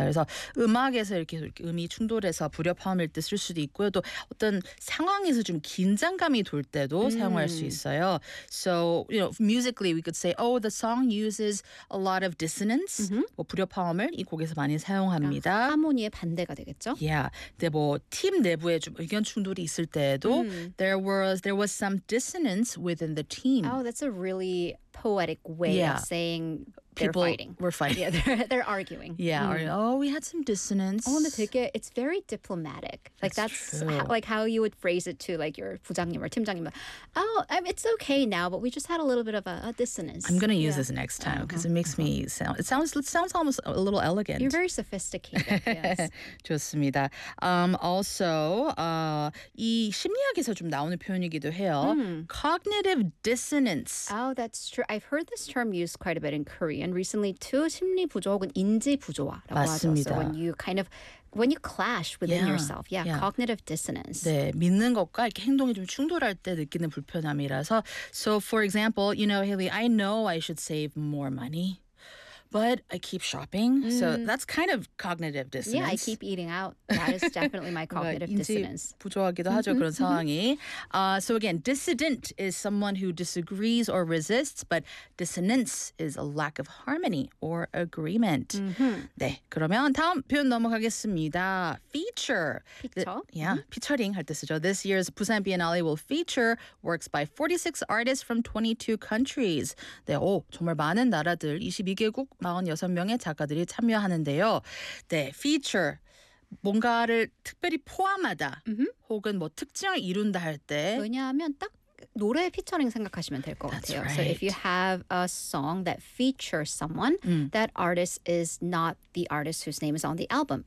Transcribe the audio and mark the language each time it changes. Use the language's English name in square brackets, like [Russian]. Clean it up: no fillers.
[Korean] 그래서 음악에서 이렇게 음이 충돌해서 불협화음일 때 쓸 수도 있고요. 또 어떤 상황에서 좀 긴장감이 돌 때도 사용할 수 있어요. [English] So, you know, musically we could say, oh, the song uses a lot of dissonance. [Korean] 뭐 불협화음을 이 곡에서 많이 사용 합니다. 하모니의 반대가 되겠죠? Yeah. 근데 뭐 팀 내부에 좀 의견 충돌이 있을 때에도 [English] there was some dissonance within the team. Oh, that's a really poetic way of saying people were fighting. Yeah, they're arguing. Yeah. Oh, we had some dissonance. Oh, [Korean] 근데 되게 [English] it's very diplomatic. Like that's how you would phrase it to like your 부장님 or 팀장님. Oh, it's okay now, but we just had a little bit of a dissonance. I'm gonna use this next time because it makes me sound. It sounds almost a little elegant. You're very sophisticated. Yes. [Korean] 좋습니다. Also, 이 심리학에서 좀 나오는 표현이기도 해요. [English] Cognitive dissonance. Oh, that's true. I've heard this term used quite a bit in Korean. And recently, too, [Korean] 심리 부조 혹은 인지 부조화라고 맞습니다. 하죠. [English] So when you kind of, when you clash within yourself, cognitive dissonance. [Korean] 네, 믿는 것과 이렇게 행동이 좀 충돌할 때 느끼는 불편함이라서. [English] So for example, you know, Haley, I know I should save more money, but I keep shopping. So that's kind of cognitive dissonance. Yeah, I keep eating out. That is definitely my cognitive [Korean] 인지 [English] dissonance. [Korean] 인지 부조화하기도 하죠, 그런 상황이. [English] So again, dissident is someone who disagrees or resists, but dissonance is a lack of harmony or agreement. Mm-hmm. [Korean] 네, 그러면 다음 표현 넘어가겠습니다. [English] Feature. Featuring [Korean] 할 때 쓰죠. [English] This year's Busan Biennale will feature works by 46 artists from 22 countries. [Korean] 네, 오, 정말 많은 나라들, 22개국 46명의 작가들이 참여하는데요. 네, feature 뭔가를 특별히 포함하다 혹은 뭐 특징을 이룬다 할 때 왜냐하면 딱 노래 피처링 생각하시면 될 것 같아요. [English] Right. So if you have a song that features someone, that artist is not the artist whose name is on the album.